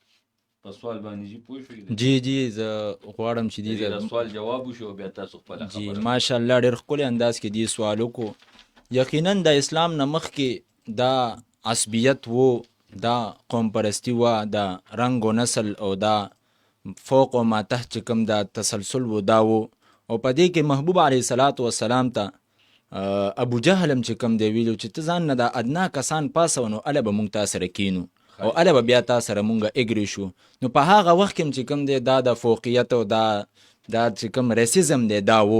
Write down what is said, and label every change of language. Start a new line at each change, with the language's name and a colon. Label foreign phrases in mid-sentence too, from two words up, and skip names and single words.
Pashto: په سوال باندې جی پوه شوئ؟ جی جی زه غواړم چې دې د سوال جواب وشو بیا تاسو خپله جی خبره. ماشاءالله ډېر ښکلی انداز کې دې سوال وکړو. یقینا د اسلام نه مخکې دا عصبیت و، دا قوم پرستی و، دا رنګ و نسل او دا فوق و ما تحت چې کوم دا تسلسل و دا و. او په دې کې محبوب
Arabic: علیه الصلاۃ والسلام
Pashto: ته ابو جهل هم چې کوم دی ویلو چې ته ځان نه دا ادنا کسان پاسو نو اله به مونږ تا سره کینو او اله به بیا تا سره مونږ اګری شو. نو په هغه وخت کې چې کوم دی دا د فوقیت او دا چې کوم ریسیزم دی دا و.